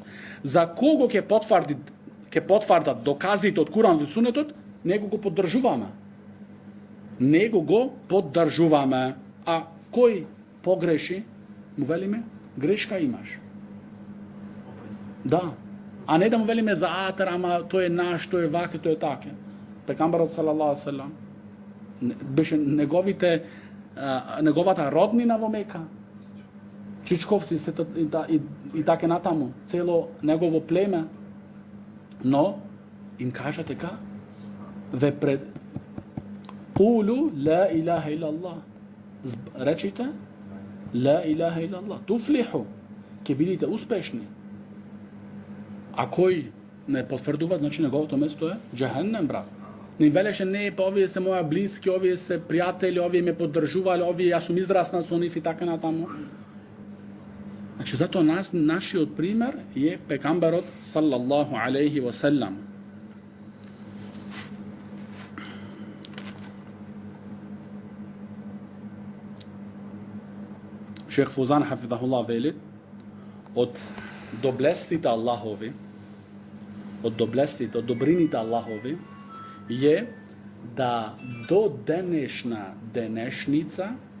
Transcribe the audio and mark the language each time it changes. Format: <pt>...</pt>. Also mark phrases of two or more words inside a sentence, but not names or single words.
<mk>За кого ќе потврдат доказите од Куранот и Суннетот, него го поддржуваме. А кој погреши, му велиме, грешка имаш. Да. А не да му велиме за атер, ама тој е наш, тој е ваке, тој е таке. Пекамберот</mk> <ar>صلى الله عليه وسلم</ar> <mk>беше неговата роднина во Мека. Чичковци и таке натаму, цело негово племе. Но Им кажа така, ве пред</mk> <ar>قولوا لا إله إلا الله.</ar> <mk>Речите</mk> <ar>لا إله إلا الله.</ar> <mk>Туфлиху. Ке бидите успешни. А кој не потврдува, значи неговото место е джахеннем, брат. Не велеше не, па овие се моја блиски, овие се пријатели, овие ме поддржувале, овие јас сум израсна со нив и така натаму. Значи затоа нашиот пример е пекамберот</mk> <ar>صلى الله عليه وسلم.</ar> <mk>Шех Фузан хафидахуллах вели од доблестите Аллахови, од добрините Аллахови е да до денешна денешница</mk>